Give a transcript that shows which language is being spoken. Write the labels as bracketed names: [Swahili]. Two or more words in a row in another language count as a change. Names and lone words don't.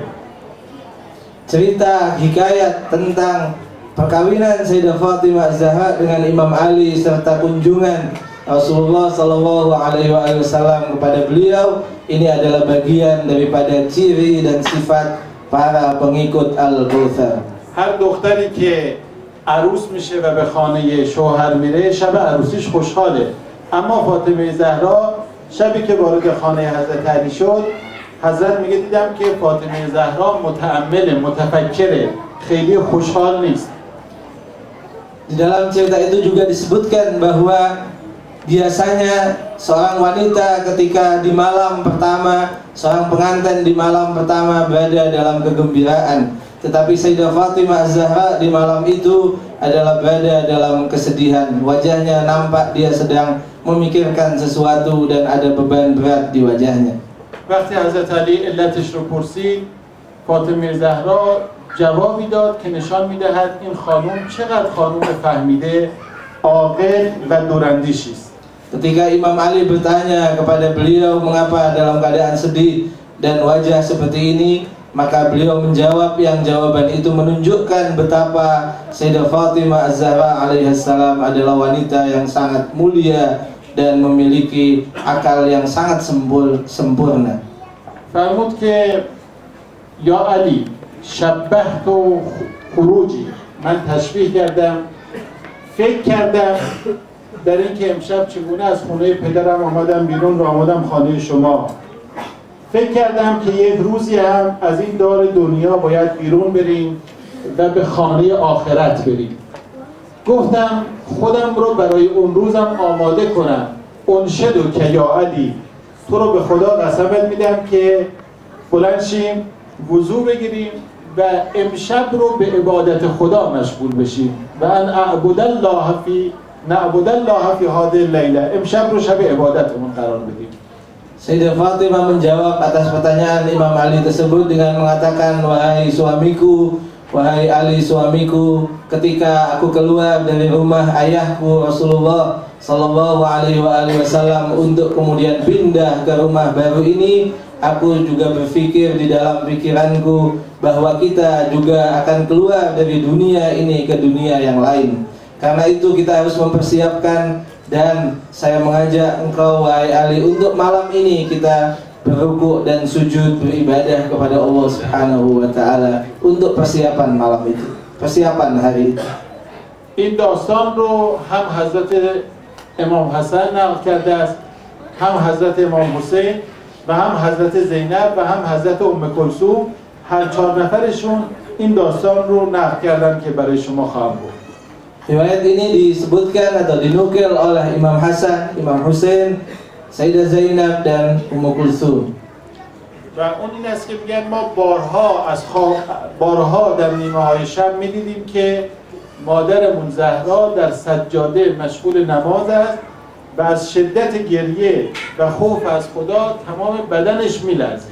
[Indonesian] Cerita hikayat tentang perkawinan Sayyidah Fatimah Zahra dengan Imam Ali serta kunjungan Rasulullah [Arabic] صلى الله عليه وسلم [Indonesian] kepada beliau, ini adalah bagian daripada ciri dan sifat para pengikut Al-Kautsar. [Persian] هر دختری که عروس میشه و به خانه شوهر میره شب عروسیش خوشحاله، اما فاطمه زهرا شبی که وارد خانه حضرت علی شد، حضرت میگه دیدم که فاطمه زهرا متأمل، متفکره، خیلی خوشحال نیست. [Indonesian] Di dalam cerita itu juga disebutkan bahwa biasanya seorang wanita ketika di malam pertama, seorang pengantin di malam pertama berada dalam kegembiraan. Tetapi Sayyidah Fatimah Zahra di malam itu adalah berada dalam kesedihan. Wajahnya nampak dia sedang memikirkan sesuatu dan ada beban berat di wajahnya. [Persian] وقتی حضرت علی علتش رو پرسید، فاطمه زهرا جوابی داد که نشان می‌دهد این خانم چقدر خانم فهمیده، عاقل و دوراندیشی است. [Indonesian] Ketika Imam Ali bertanya kepada beliau mengapa dalam keadaan sedih dan wajah seperti ini, maka beliau menjawab yang jawaban itu menunjukkan betapa Sayyidah Fatimah Az-Zahra alaihissalam adalah wanita yang sangat mulia dan memiliki akal yang sangat sempurna. [Persian] فرمود که یا علی [Arabic] شبهت خروجی، [Persian] من تشبیه کردم، فکر کردم در اینکه امشب چگونه از خونه پدرم آمدم بیرون و آمدم خانه شما. فکر کردم که یک روزی هم از این دار دنیا باید بیرون بریم و به خانه آخرت بریم. گفتم خودم رو برای اون روزم آماده کنم. انشدو که یا علی، تو رو به خدا قسمت میدم که بلند شیم، وضو بگیریم و امشب رو به عبادت خدا مشغول بشیم و [Arabic] ان اعبد الله فی نعبد الله فی هذه اللیله، [Persian] امشب رو شب عبادتمون قرار بدیم. [Indonesian] Sayyidah Fatimah menjawab atas pertanyaan Imam Ali tersebut dengan mengatakan, wahai suamiku, wahai Ali suamiku, ketika aku keluar dari rumah ayahku Rasulullah [Arabic] صلى الله عليه وسلم [Indonesian] untuk kemudian pindah ke rumah baru ini, aku juga berpikir di dalam pikiranku bahwa kita juga akan keluar dari dunia ini ke dunia yang lain. Karena itu kita harus mempersiapkan, dan saya mengajak engkau wahai Ali untuk malam ini kita berrukuk dan sujud beribadah kepada Allah [Arabic] سبحانه وتعالى [Indonesian] untuk persiapan malam itu, persiapan hari itu. [Persian] این داستان رو هم حضرت امام حسن نقل کرده است، هم حضرت امام حسین و هم حضرت زینب و هم حضرت ام کلثوم، هر چهار نفرشون این داستان رو نقل کردن که برای شما خواهم گفت. [Indonesian] Riwayat ini disebutkan atau dinukil oleh Imam Hasan, Imam Husain, Sayyidah Zainab dan Ummu Kulthum. [Persian] و اون این است که میگن ما بارها در نیمه های شب میدیدیم که مادرمون زهرا در سجاده مشغول نماز است و از شدت گریه و خوف از خدا تمام بدنش میلرزه.